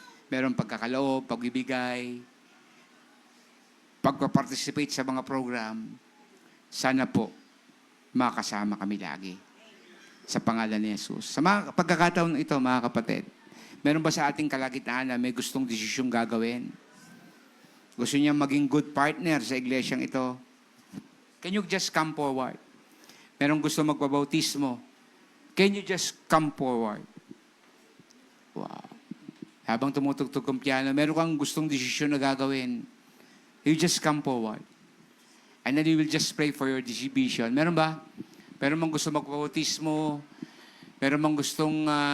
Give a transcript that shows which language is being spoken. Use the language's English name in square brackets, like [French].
[Filipino] Merong pagkakaloob, pagbibigay, pagpaparticipate sa mga program. Sana po makasama kami lagi. Sa pangalan ni Jesus. Sa mga pagkakataon ito, mga kapatid, meron ba sa ating kalagitnaan na may gustong desisyong gagawin? Gusto niya maging good partner sa iglesyang ito? [English] Can you just come forward? [Filipino] Merong gusto magpabautismo? [English] Can you just come forward? Wow. [Filipino] Habang tumutugtog ang piano, meron kang gustong desisyon na gagawin. [English] You just come forward. And then you will just pray for your distribution. [Filipino] Meron ba? Meron mang gusto magpabautismo? Meron mang gustong...